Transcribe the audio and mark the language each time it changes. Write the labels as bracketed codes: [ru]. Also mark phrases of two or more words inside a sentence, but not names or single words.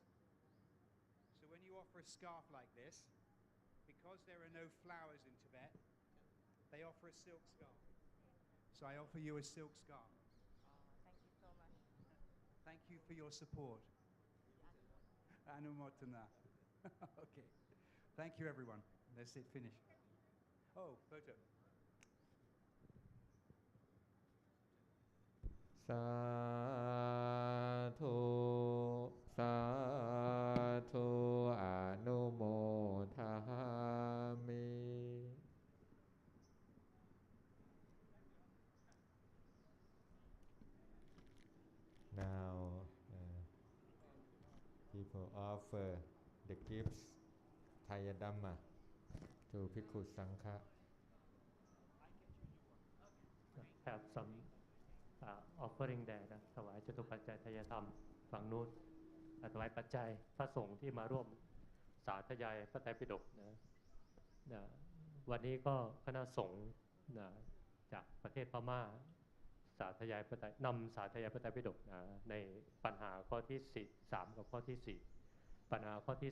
[en] So when you offer a scarf like this, because there are no flowers in Tibet, they offer a silk scarf. So I offer you a silk scarf. Thank you so much. Thank you for your support. Anumotana. Okay. Thank you, everyone. Let's finish. Oh, photo. [pi] Sadhu, sadhu, anumodhami. [en] Now, people offer the gifts, Thayadhamma, to [pi] Bhikkhu Sangha. [en] Have some offering there [th] นะถวายจตุปัจจัยทายธรรมฝั่งนู้นถวายปัจจัยพระสงฆ์ที่มาร่วมสาธยายพระไตรปิฎกนะวันนี้ก็คณะส งฆ์จากประเทศพม่าสาธยายพระไตรนำสาธยายพระไตรปิฎกในปัญหาข้อที่3กับข้อที่4ปัญหาข้อที่